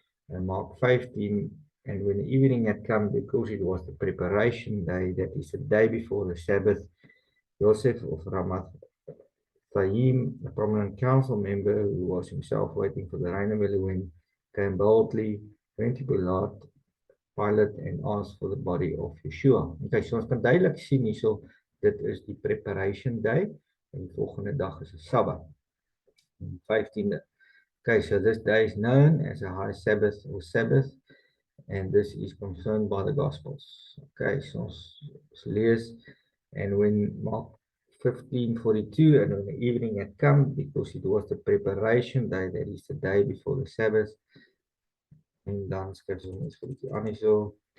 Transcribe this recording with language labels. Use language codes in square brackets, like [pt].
[en] And Mark 15, and when the evening had come, because it was the preparation day, that is the day before the Sabbath, Joseph of Ramathaim, a prominent council member who was himself waiting for the reign of Elohim, came boldly, went to Pilate and asked for the body of Yeshua. [af] Okay, so ons kan duidelik sien hierso, dit is die preparation day, en die volgende dag is 'n Sabbat, 15de. [en] Okay, so this day is known as a high Sabbath or Sabbath, and this is confirmed by the Gospels. Okay, [af] so ons lees, [en] and when Mark 15:42, and when the evening had come, because it was the preparation day, that is the day before the Sabbath, [af] en dan skryf ons vir die aan hierso.